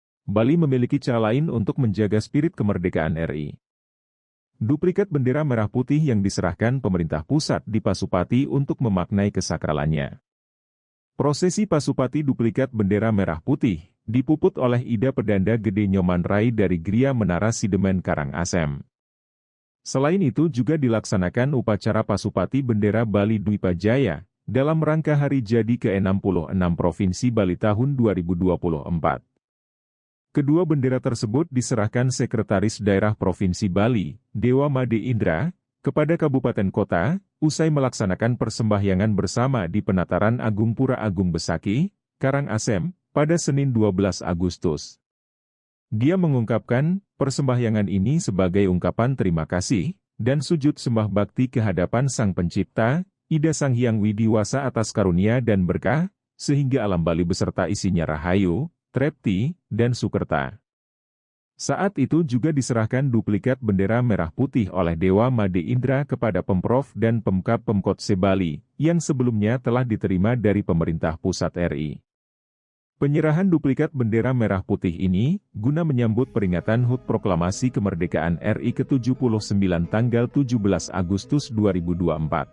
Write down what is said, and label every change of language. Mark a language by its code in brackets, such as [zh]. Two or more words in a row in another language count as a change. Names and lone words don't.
[id] Bali memiliki cara lain untuk menjaga spirit kemerdekaan RI. Duplikat bendera merah putih yang diserahkan pemerintah pusat di Pasupati untuk memaknai kesakralannya. Prosesi Pasupati duplikat bendera merah putih dipuput oleh Ida Pedanda Gede Nyoman Rai dari Gria Menara Sidemen Karangasem. Selain itu juga dilaksanakan upacara Pasupati Bendera Bali Dwipajaya dalam rangka hari jadi ke-66 Provinsi Bali tahun 2024. Kedua bendera tersebut diserahkan Sekretaris Daerah Provinsi Bali, Dewa Made Indra, kepada kabupaten kota, usai melaksanakan persembahyangan bersama di Penataran Agung Pura Agung Besaki, Karangasem, pada Senin 12 Agustus. Dia mengungkapkan, persembahyangan ini sebagai ungkapan terima kasih, dan sujud sembah bakti kehadapan Sang Pencipta, Ida Sang Hyang Widiwasa atas karunia dan berkah, sehingga alam Bali beserta isinya [ban] rahayu, trepti, [id] dan sukerta. Saat itu juga diserahkan duplikat bendera merah putih oleh Dewa Made Indra kepada Pemprov dan Pemkab Pemkotse Bali, yang sebelumnya telah diterima dari pemerintah pusat RI. Penyerahan duplikat bendera merah putih ini, guna menyambut peringatan HUT Proklamasi Kemerdekaan RI ke-79 tanggal 17 Agustus 2024.